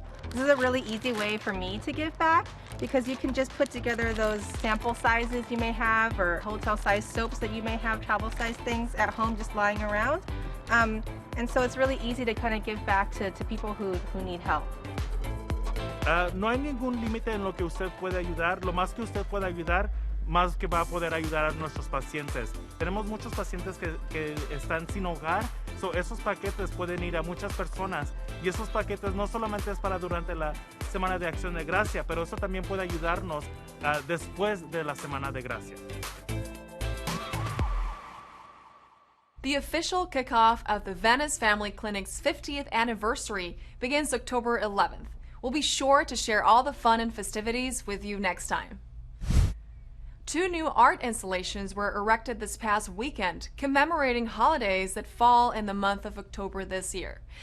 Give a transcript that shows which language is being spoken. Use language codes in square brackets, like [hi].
[en] This is a really easy way for me to give back because you can just put together those sample sizes you may have or hotel size soaps that you may have, travel size things at home just lying around. And so it's really easy to kind of give back to people who need help. [es] No hay ningún límite en lo que usted puede ayudar. Lo más que usted pueda ayudar, más que va a poder ayudar a nuestros pacientes. Tenemos muchos pacientes que están sin hogar, so esos paquetes pueden ir a muchas personas. Y esos paquetes no solamente es para durante la Semana de Acción de Gracia, pero eso también puede ayudarnos después de la Semana de Gracia. [en] The official kickoff of the Venice Family Clinic's 50th anniversary begins October 11th. We'll be sure to share all the fun and festivities with you next time. 2 new art installations were erected this past weekend, commemorating holidays that fall in the month of October this year.